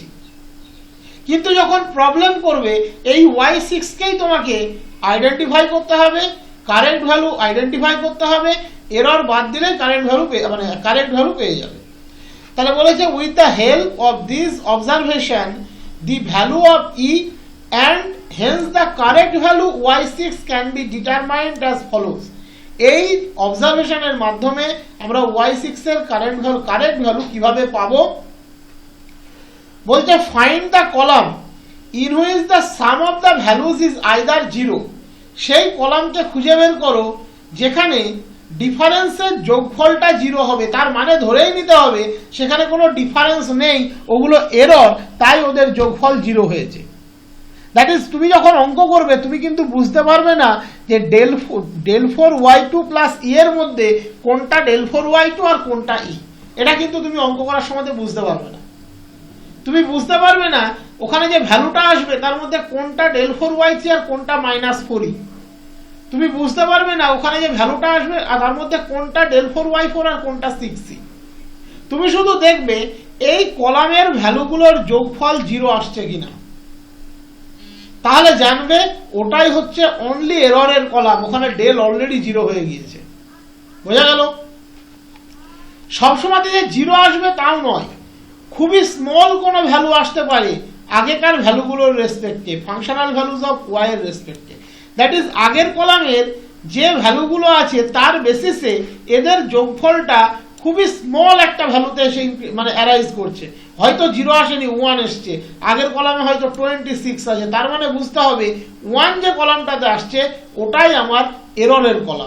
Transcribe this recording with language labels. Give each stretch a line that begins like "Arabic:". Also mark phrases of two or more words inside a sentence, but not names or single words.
Bangla: কিন্তু যখন প্রবলেম করবে, এই y6 কেই তোমাকে আইডেন্টিফাই করতে হবে,
English: correct value identify
Bangla: করতে হবে, এরর বাদ দিলে
English: correct value
Bangla: পেয়ে যাবে। তাহলে বলেছে
English: with the help of this observation the value of e and hence the correct value y6 can be determined as follows।
Bangla: এই অবজারভেশনের মাধ্যমে আমরা y6 এর কারেক্ট ভ্যালু কিভাবে পাবো?
English: বলতে find the column in which the sum of the values is either 0.
Bangla: সেই কলামকে খুঁজে বের করো যেখানে ডিফারেন্সের যোগফলটা 0 হবে, তার মানে ধরেই নিতে হবে সেখানে কোনো ডিফারেন্স নেই, ওগুলো এরর, তাই ওদের যোগফল 0 হয়েছে।
English: that is
Bangla: তুমি যখন অঙ্ক করবে তুমি কিন্তু বুঝতে পারবে না যে
English: del4 y2 plus e
Bangla: এর মধ্যে কোনটা
English: del4 y2
Bangla: আর কোনটা e, এটা কিন্তু তুমি অঙ্ক করার সময় বুঝতে পারবে না। তুমি বুঝতে পারবে না ওখানে যে ভ্যালুটা আসবে তার মধ্যে কোনটা
English: del4 y3
Bangla: আর কোনটা -4e। তুমি বুঝতে পারবে না ওখানে যে ভ্যালুটা আসবে আর তার মধ্যে কোনটা
English: del4 y4
Bangla: আর কোনটা 6e। তুমি শুধু দেখবে এই কলামের ভ্যালুগুলোর যোগফল 0 আসছে কিনা, তাহলে জানবে ওটাই হচ্ছে অনলি এররের কলাম, ওখানে ডেল অলরেডি 0 হয়ে গিয়েছে। বোঝা গেল? সবসময় যে 0 আসবে তাও নয়, খুবই স্মল কোনো ভ্যালু আসতে পারে আগেকার ভ্যালুগুলোর রেসপেক্টে,
English: functional values of y
Bangla: এর রেসপেক্টে,
English: that is
Bangla: আগের কলামের যে ভ্যালুগুলো আছে তার বেসিসে এদের যোগফলটা খুবই স্মল একটা ভ্যালুতে এসে মানে অ্যারাইজ করছে, হয়তো 0 আসেনি 1 এসছে, আগের কলামে হয়তো 26 আছে, তার মানে বুঝতে হবে 1 যে কলামটাতে আসছে ওটাই আমার এররের কলাম।